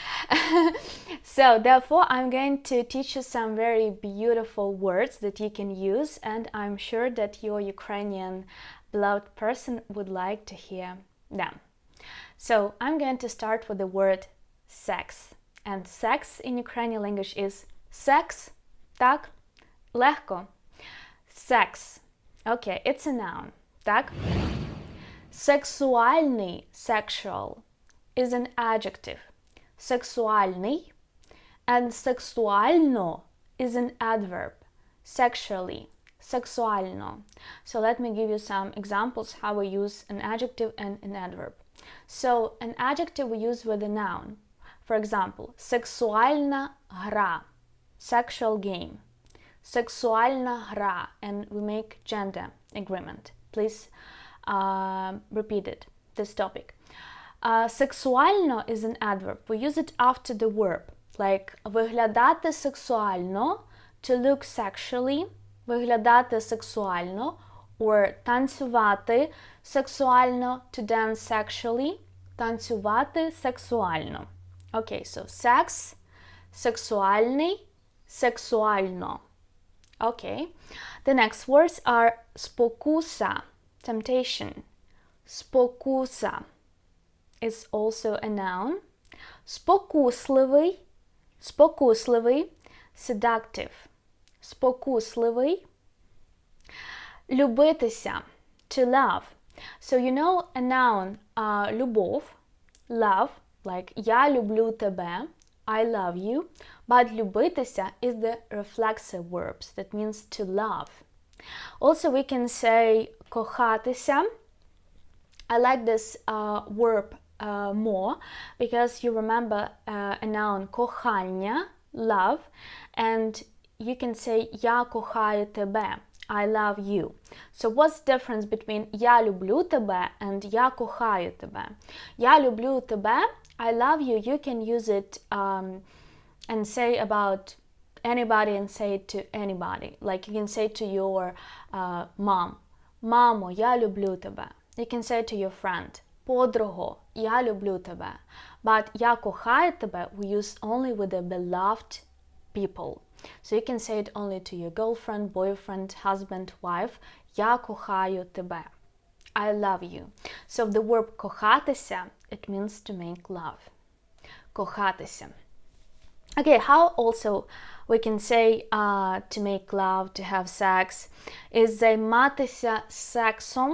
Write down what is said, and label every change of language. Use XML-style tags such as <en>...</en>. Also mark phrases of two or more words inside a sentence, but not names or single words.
<en>So therefore I'm going to teach you some very beautiful words that you can use, and I'm sure that your Ukrainian beloved person would like to hear them. So I'm going to start with the word sex. And sex in Ukrainian language is sex.</en> <uk>Так? Легко.</uk> <en>Sex. Okay, it's a noun.</en> <uk>Так? Сексуальний,</uk> <en>sexual, is an adjective. Сексуальний and сексуально is an adverb. Sexually, сексуально. So let me give you some examples how we use an adjective and an adverb. So an adjective we use with a noun. For example,</en> <uk>сексуальна гра,</uk> <en>sexual game.</en> <uk>Сексуальна гра,</uk> <en>and we make gender agreement. Please repeat it, this topic. Сексуально is an adverb. We use it after the verb. Like</en> <uk>виглядати сексуально,</uk> <en>to look sexually,</en> <uk>виглядати сексуально, or танцювати сексуально,</uk> <en>to dance sexually,</en> <uk>танцювати сексуально.</uk> <en>Okay, so sex,</en> <uk>сексуальний, сексуально.</uk> <en>Okay. The next words are спокуса, temptation. Спокуса is also a noun.</en> <uk>Спокусливий, спокусливий, seductive. Спокусливий. Любитися,</uk> <en>to love. So you know a noun, любов, love, like</en> <uk>я люблю тебе,</uk> <en>I love you. But любитися is the reflexive verbs, that means to love. Also we can say кохатися. I like this verb more because you remember a noun кохання, love, and you can say</en> <uk>я кохаю тебе,</uk> <en>I love you. So what's the difference between</en> <uk>я люблю тебе</uk> <en>and</en> <uk>я кохаю тебе? Я люблю тебе,</uk> <en>I love you, you can use it and say about anybody and say it to anybody. Like you can say to your mom,</en> <uk>мамо, я люблю тебе.</uk> <en>You can say to your friend,</en> <uk>подруго, я люблю тебе.</uk> <en>But</en> <uk>я кохаю тебе</uk> <en>we use only with the beloved people. So you can say it only to your girlfriend, boyfriend, husband, wife.</en> <uk>Я кохаю тебе.</uk> <en>I love you. So the verb кохатися, it means to make love. Кохатися. Okay, how also we can say to make love, to have sex, is</en> <uk>займатися сексом.</uk>